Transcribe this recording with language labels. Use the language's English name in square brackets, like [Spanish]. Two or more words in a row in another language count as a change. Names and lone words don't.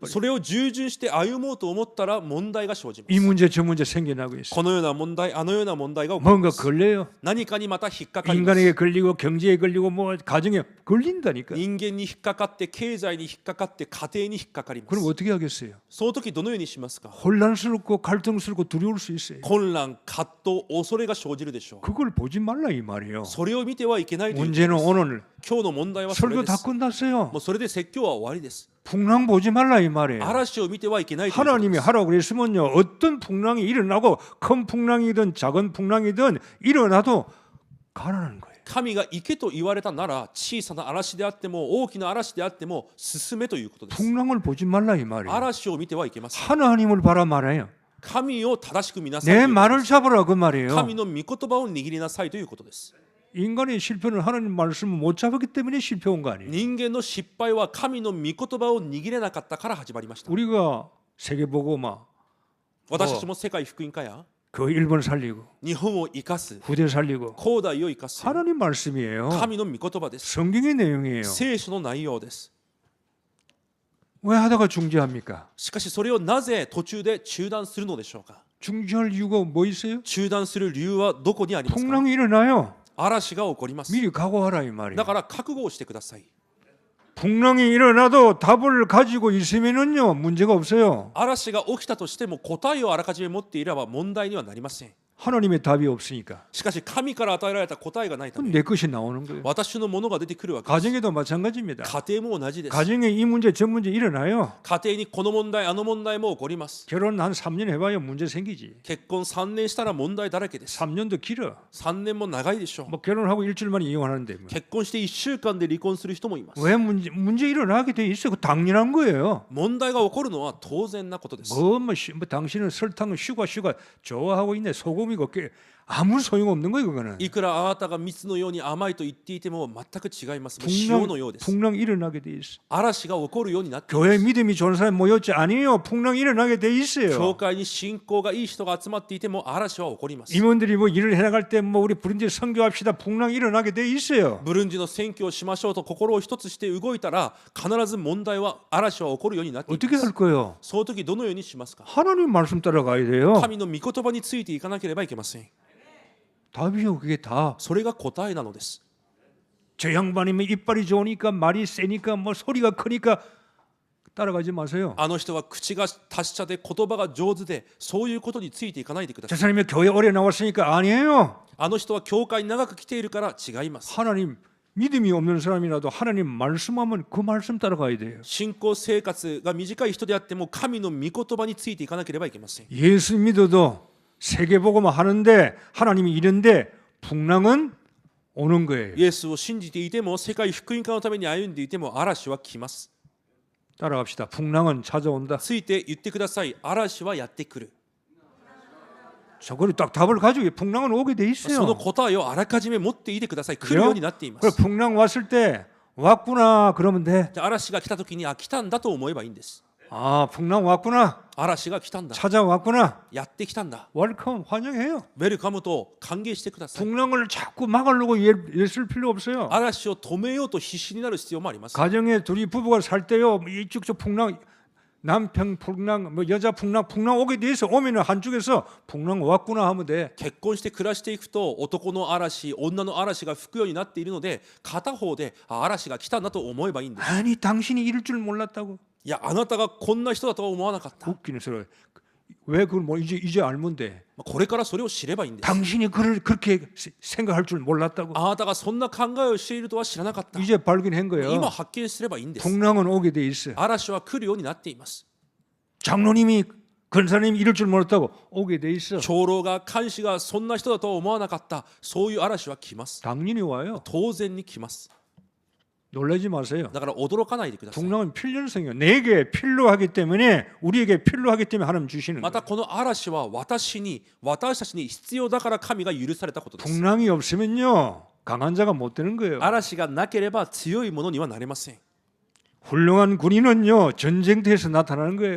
[Japanese] う。それを従順して歩もうと思ったら問題が生じま [Korean] 이 [Japanese] す。 [Korean] 문제 저 문제 생겨나고 있어. [Japanese] このような問題、あのような問題が起こり [Korean] 뭔가 [Japanese] ます。 [Korean] 걸려요. [Japanese] 何かにまた引っかかります。 [Korean] 인간에게 걸리고 경제에 걸리고 뭐 가정에 걸린다니까. [Japanese] 人間に引っかかって、経済に引っかかって、家庭に引っかかりま [Korean] 그럼 [Japanese] す。 [Korean] 어떻게 하겠어요? [Japanese] その時どのようにしますか？ [Korean] 혼란스럽고 갈등스럽고 두려울 수 있어요. [Japanese] 混乱、葛藤、恐れが生じるでしょう。 [Korean] 그걸 보지 말라 이 말이에요. [Japanese] それを見てはいけないということ [Korean] 문제는 [Japanese] です。 [Korean] 오늘 [Japanese] 今日の問題はそれ [Korean] 설교 [Japanese] で [Korean] 다 [Japanese] す。 [Korean] 끝났어요. [Japanese] もうそれで説教は終わりです。 [Korean] 풍랑 보지 말라 이 말이에요. [Japanese] 嵐を見てはいけないということで [Korean] 하나님이 [Japanese] す。 [Korean] 하라고 그랬으면요 어떤 풍랑이 일어나고 큰 풍랑이든 작은 풍랑이든 일어나도 가라는 거예요. [Japanese] 神が行けと言われたなら、小さな嵐であっても大きな嵐であっても進めということです。 [Korean] 풍랑을 보지 말라 이 말이에요. [Japanese] 嵐を見てはいけません。 [Korean] 하나님을 바라 말해요. [Japanese] 神を正しく見なさいと [Korean] 내 [Japanese] いうことで [Korean] 말을 [Japanese] す。 [Korean] 잡으라 그 말이에요. [Japanese] 神の御言葉を握りなさいということです。 [Korean] 인간의 실패는 하나님 말씀을 못 잡았기 때문에 실패한 거 아니에요. [Japanese] 人間の失敗は神の御言葉を握れなかったから始まりました。 [Korean] 우리가 세계보고마 [Japanese] 私たちも世界福音家や [Korean] 그 일본 살리고 [Japanese] 日本を生かす、 [Korean] 후대 살리고 [Japanese] 後代を生かす [Korean] 하나님 말씀이에요. [Japanese] 神の御言葉です。 [Korean] 성경의 내용이에요. [Japanese] 聖書の内容です。 [Korean] 왜 하다가 중지합니까? [Japanese] しかしそれをなぜ途中で中断するのでしょうか？ [Korean] 중지할 이유가 뭐 있어요? [Japanese] 中断する理由はどこにありますか？ [Korean] 풍랑이 일어나요. [Japanese] 嵐が起こります。 [Korean] 미리 각오하라 이 말이에요. [Japanese] だから覚悟をしてください。 [Korean] 풍랑이 일어나도 답을 가지고 있으면은요 문제가 없어요. [Japanese] 嵐が起きたとしても答えをあらかじめ持っていれば問題にはなりません。 [Korean] 하나님의 답이 없으니까 [Japanese] しかし神から与えられた答えがないた [Korean] 그럼 [Japanese] め、 [Korean] 내 것이 나오는 거예요. [Japanese] 私のものが出てくるわけです。 [Korean] 가정에도 마찬가지입니다. [Japanese] 家庭も同じです。 [Korean] 가정에 이 문제 저 문제 일어나요. [Japanese] 家庭にこの問題あの問題も起こります。 [Korean] 결혼 한 3년 해봐야 문제 생기지. [Japanese] 結婚3年したら問題だらけです。 [Korean] 3년도 길어. [Japanese] 3 年も長いでしょう。 [Korean] 뭐 결혼하고 일주일 만에 이혼하는데 뭐. [Japanese] 結婚して1週間で離婚する人もいます。 [Korean] 왜 문제 일어나게 돼 있어? 그 당연한 거예요. [Japanese] 問題が起こるのは当然なことです。 [Korean] 뭐 당신은 설탕을 슈가 좋아하고 있네. 소금이고 아무 소용 없는 거예요 그거는. [Japanese] いくらあなたが蜜のように甘いと言っていても全く違います。もう塩のようです。 [Korean] 풍랑 일어나게 돼 있어. [Japanese] 嵐が起こるようになっています。 [Korean] 교회 믿음이 좋은 사람 모였지 아니에요. 풍랑 일어나게 돼 [Japanese] 教 [Korean] 있어요. [Japanese] 会に信仰がいい人が集まっていても嵐は起こります。 [Korean] 임원들이 뭐 일을 해나갈 때 뭐 우리 부른지 선교합시다. 풍랑 일어나게 돼 있어요. [Japanese] ブルンジの選挙をしましょうと心を一つして動いたら必ず問題は嵐は起こるようになってい [Korean] 어떻게 [Japanese] ます。 [Korean] 할 거예요? [Japanese] その時どのようにしますか？ [Korean] 하나님 말씀 따라가야 돼요. [Japanese] 神の御言葉についていかなければいけません。 [Korean] 답이요 그게 다. [Japanese] それが答えなのです。 [Korean] 저 양반이면 이빨이 좋으니까 말이 세니까 뭐 소리가 크니까 따라가지 마세요. [Japanese] あの人は口が達者で言葉が上手でそういうことについていかないでくだ [Korean] 저 [Japanese] さい。 [Korean] 사람이 교회 오래 나왔으니까 아니에요. [Japanese] あの人は教会に長く来ているから違います。 [Korean] 하나님 믿음이 없는 사람이라도 하나님 말씀하면 그 말씀 따라가야 돼요. [Japanese] 信仰生活が短い人であっても神の御言葉についていかなければいけません。 [Korean] 예수 믿어도 세계복음을 하는데 하나님이 이런데 풍랑은 오는 거예요. [Japanese] イエスを信じていても世界福音化のために歩んでいても嵐は来ます。 [Korean] 따라갑시다. 풍랑은 찾아온다. [Japanese] ついて言ってください。嵐はやってくる。 [Korean] 저거를 딱 답을 가지고 풍랑은 오게 돼 [Japanese] その [Korean] 있어요. [Japanese] 答えをあらかじめ持っていてください。来るようになっていま [Korean] 그래 [Japanese] す。 [Korean] 풍랑 왔을 때 왔구나 그러면 돼. [Japanese] じゃあ嵐が来た時に来たんだと思えばいいんです。 [Korean] 아 풍랑 왔구나. [Japanese] 嵐が来たんだ。 [Korean] 찾아왔구나. [Japanese] やってきたんだ。 [Korean] 웰컴 환영해요. [Japanese] ウェルカムと歓迎してください。 [Korean] 풍랑을 자꾸 막으려고 애쓸 필요 없어요. [Japanese] 嵐を止めようと必死になる必要もあります。 [Korean] 가정에 둘이 부부가 살 때요 이쪽 저 풍랑 남편 풍랑 뭐 여자 풍랑 오게 돼 있어. 오면은 한쪽에서 풍랑 왔구나 하면 돼. [Japanese] 結婚して暮らしていくと男の嵐、女の嵐が吹くようになっているので片方で嵐が来たんだと思えばいいんです。 [Korean] 아니 당신이 이럴 줄 몰랐다고. [Japanese] いやあなたがこんな人だとは思わなかった。 [Korean] 웃기는 소리. 왜 그걸 뭐 이제 알면 돼. [Japanese] これからそれを知ればいいんです。 [Korean] 당신이 그렇게 생각할 줄 몰랐다고. [Japanese] あなたがそんな考えをしているとは知らなかった。 [Korean] 이제 발견한 거예요. [Japanese] 今発見すればいいんです。 [Korean] 풍랑은 오게 돼 있어. [Japanese] 嵐は来るようになっています。 [Korean] 장로님이 권사님이 이럴 줄 몰랐다고 오게 돼 있어. [Japanese] 長老が監視がそんな人だとは思わなかった。そういう嵐は来ます。 [Korean] 당연히 와요. [Japanese] 当然に来ます。 [Korean] 놀라지 마세요. [Japanese] だから驚かないでください。 [Korean] 풍랑은 필연성이에요. 내게 필요하기 때문에 우리에게 필요하기 때문에 하나님 주시는 [Japanese] また [Korean] 거예요. [Japanese] この嵐は私たちに必要だから神が許されたことです。 [Korean] 풍랑이 없으면요 강한 자가 못 되는 거예요. [Japanese] 嵐がなければ強いものにはなれません。 [Korean] 훌륭한 군인은요 전쟁터에서 나타나는 거예요.